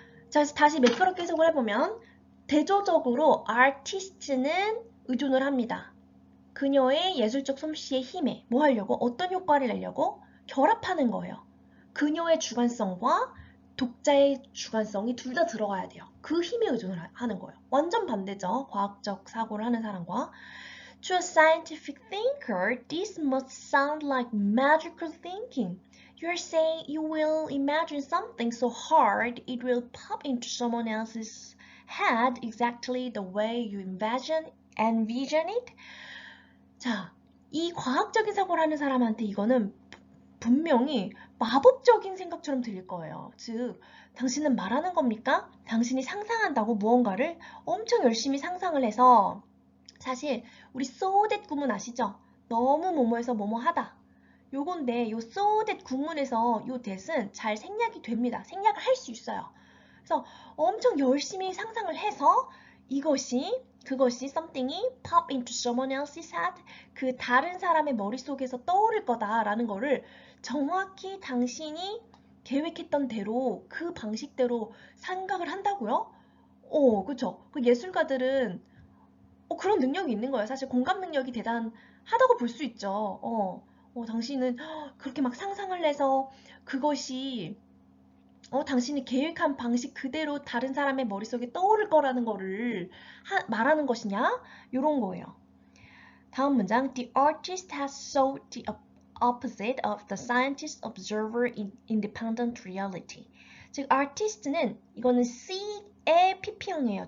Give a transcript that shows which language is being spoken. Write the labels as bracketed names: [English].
[Korean] 자, 그래서 다시 매끄럽게 해석을 해보면 대조적으로 artist는 의존을 합니다. 그녀의 예술적 솜씨의 힘에 뭐 하려고? 어떤 효과를 내려고? 결합하는 거예요. 그녀의 주관성과 독자의 주관성이 둘 다 들어가야 돼요. 그 힘에 의존을 하는 거예요. 완전 반대죠. 과학적 사고를 하는 사람과. [English] To a scientific thinker, this must sound like magical thinking. You're saying you will imagine something so hard it will pop into someone else's head exactly the way you envision it? [Korean] 자, 이 과학적인 사고를 하는 사람한테 이거는 분명히 마법적인 생각처럼 들릴 거예요. 즉, 당신은 말하는 겁니까? 당신이 상상한다고 무언가를 엄청 열심히 상상을 해서 사실 우리 so that 구문 아시죠? 너무 뭐뭐해서 뭐뭐 하다. 요건데 요 so that 구문에서 요 that은 잘 생략이 됩니다. 생략을 할 수 있어요. 그래서 엄청 열심히 상상을 해서 그것이 something이 [English] pop into someone else's head, [Korean] 그 다른 사람의 머릿속에서 떠오를 거다라는 거를 정확히 당신이 계획했던 대로 그 방식대로 생각을 한다고요? 그쵸. 그 예술가들은 그런 능력이 있는 거예요. 사실 공감 능력이 대단하다고 볼 수 있죠. 당신은 그렇게 막 상상을 해서 그것이 당신이 계획한 방식 그대로 다른 사람의 머릿속에 떠오를 거라는 거를 말하는 것이냐? 이런 거예요. 다음 문장. [English] The artist has sought the opposite of the scientist observer in independent reality. [Korean] 즉, artist는 이거는 C의 PP형이에요.